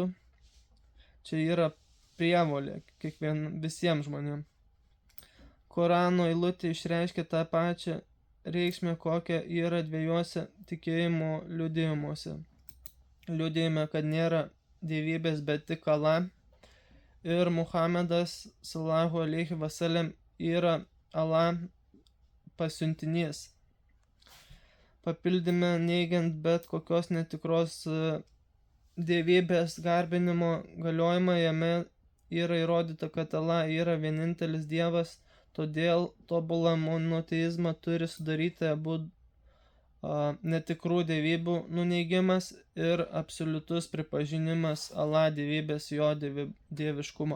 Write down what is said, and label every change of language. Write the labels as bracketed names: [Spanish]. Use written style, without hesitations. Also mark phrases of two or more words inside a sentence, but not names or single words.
[Lithuanian] Čia yra prievolė visiems žmonėms. Korano eilutė išreiškia tą pačią reikšmę, kokia yra dviejuose tikėjimo liudijimuose. Liudijime, kad nėra dievybės, bet tik Allah. Ir Muhamedas [Arabic] صلى الله عليه وسلم [Lithuanian] yra Allah pasiuntinys. Papildyme neigiant bet kokios netikros dievybės garbinimo galiojimą, jame yra įrodyta, kad Allah yra vienintelis Dievas, todėl tobulą monoteizmą turi sudaryti abu netikrų dievybių nuneigimas ir absoliutus pripažinimas Allah dievybės, jo dieviškumo.